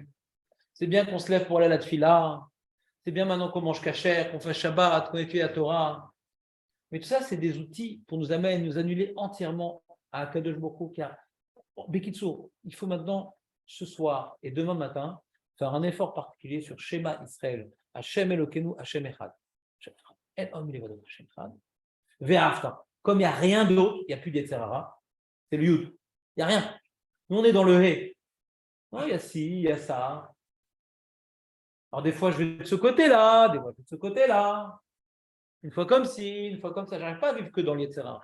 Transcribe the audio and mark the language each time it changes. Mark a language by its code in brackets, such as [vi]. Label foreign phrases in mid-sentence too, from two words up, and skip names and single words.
[fr] C'est bien qu'on se lève pour aller à la tfila. C'est bien maintenant qu'on mange kasher, qu'on fasse Shabbat, qu'on étudie la Torah. Mais tout ça, c'est des outils pour nous amener, nous annuler entièrement à [he] קדוש ברוך הוא. [fr] Car, Bekitsour, il faut maintenant, ce soir et demain matin, faire un effort particulier sur Shema Israël. [he] השם אלוקינו, השם אחד. אין עוד מלבדו, השם אחד. ואהבת. [fr] Comme il n'y a rien d'autre, il n'y a plus d'Yetzerara, c'est le Yud. Il n'y a rien. Nous, on est dans le He. Non, il y a ci, il y a ça. Alors, des fois, je vais de ce côté-là, des fois, je vais de ce côté-là. Une fois comme ci, une fois comme ça. Je n'arrive pas à vivre que dans l'Yetzerara.